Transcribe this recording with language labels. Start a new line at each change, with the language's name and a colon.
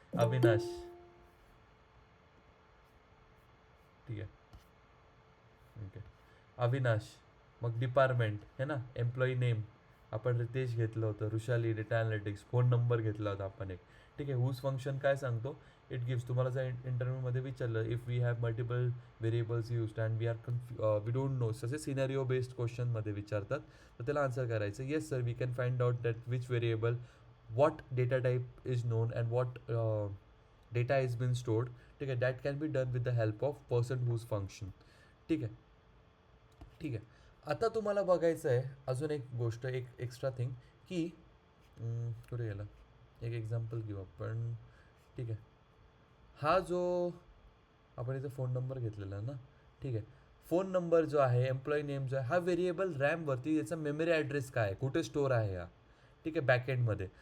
Marathi: अविनाश, ठीक आहे, ओके. अविनाश, मग डिपार्टमेंट
Hindi: है ना,
Marathi: एम्प्लॉई नेम आपण रितेश घेतलं होतं, Rushali data analytics, phone number घेतला होता आपण एक, ठीक आहे. हुज फंक्शन काय सांगतो,
English: It gives.
Marathi: तुम्हाला जर इंटरव्ह्यूमध्ये विचारलं,
English: if we have multiple variables used and we are we don't know,
Marathi: असे सिनेरिओ बेस्ड क्वेश्चनमध्ये विचारतात, तर त्याला आन्सर करायचं,
English: yes sir we can find out that which variable, what data type is known and what data has been stored,
Marathi: ठीक आहे.
English: that can be done with the help of person whose function,
Marathi: ठीक आहे, ठीक आहे. आता तुम्हाला बघायचं आहे अजून एक गोष्ट, एक एक्स्ट्रा थिंग, की कुठे गेला, एक एक्झाम्पल घेऊ आपण, ठीक आहे. हा जो आपण इथे फोन नंबर घेतलेला ना, ठीक आहे. फोन नंबर जो आहे, एम्प्लॉई नेम जो आहे, हा व्हेरिएबल रॅमवरती याचा मेमरी ॲड्रेस काय आहे, कुठे स्टोअर आहे हा, ठीक आहे, बॅकएंडमध्ये.